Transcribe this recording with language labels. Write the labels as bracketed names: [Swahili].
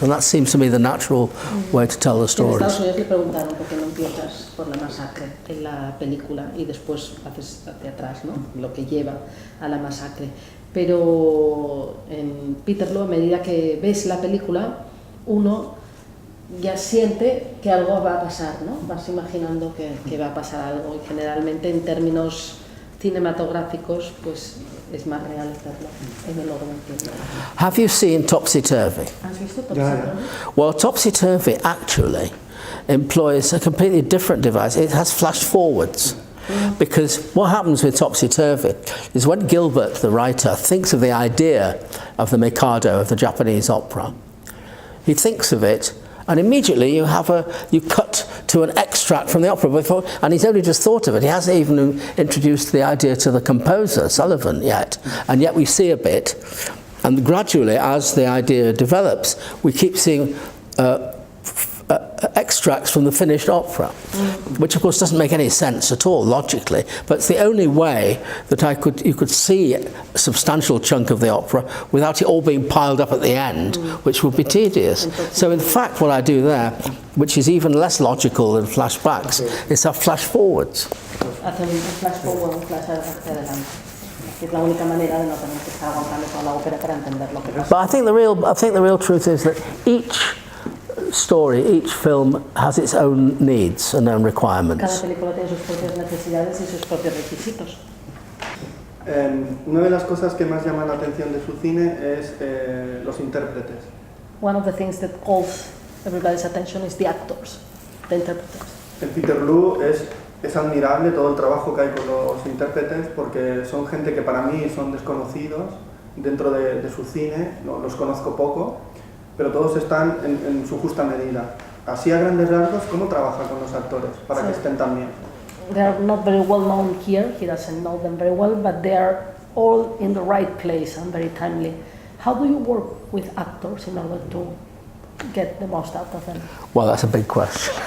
[English] And that seems to me the natural way to tell the stories. [Spanish] En Estados Unidos le preguntaron por qué no empiezas por la masacre en la película y después haces hacia atrás, ¿no? Lo que lleva a la masacre. Pero en Peterloo, a medida que ves la película, uno ya siente que algo va a pasar, ¿no? Vas imaginando que va a pasar algo, y generalmente en términos cinematográficos pues es más real hacerlo en el orden que... [English] Have you seen Topsy Turvy? [Spanish] ¿Has visto Topsy Turvy? [English] Well, Topsy Turvy actually employs a completely different device. It has flash forwards. Because what happens with Topsy Turvy is when Gilbert, the writer, thinks of the idea of the Mikado of the Japanese opera, he thinks of it, and immediately you cut to an extract from the opera before, and he's only just thought of it. He hasn't even introduced the idea to the composer, Sullivan, yet. And yet we see a bit, and gradually, as the idea develops, we keep seeing extracts from the finished opera, which of course doesn't make any sense at all logically, but it's the only way that you could see a substantial chunk of the opera without it all being piled up at the end, which would be tedious. So in fact what I do there, which is even less logical than flashbacks, is have flash forwards. [Spanish] Hacer un flash forward, un flash hacia adelante. Es la única manera de no tener que estar aguantando toda la ópera para entender lo que pasa. [English] But I think the real truth is that each story, each film has its own needs and own requirements. [Spanish] Cada película tiene sus propias necesidades y sus propios requisitos. Una de las cosas que más llama la atención de su cine es los intérpretes. [English] One of the things that calls everybody's attention is the actors, the interpreters. [Spanish] En Peterloo es admirable todo el trabajo que hay con los intérpretes, porque son gente que para mí son desconocidos dentro de su cine, los conozco poco, pero todos están en su justa medida. Así a grandes rasgos, ¿cómo trabaja con los actores para que estén tan bien? [English] They are not very well known here, he doesn't know them very well, but they are all in the right place and very timely. How do you work with actors in order to get the most out of them? Well, that's a big question.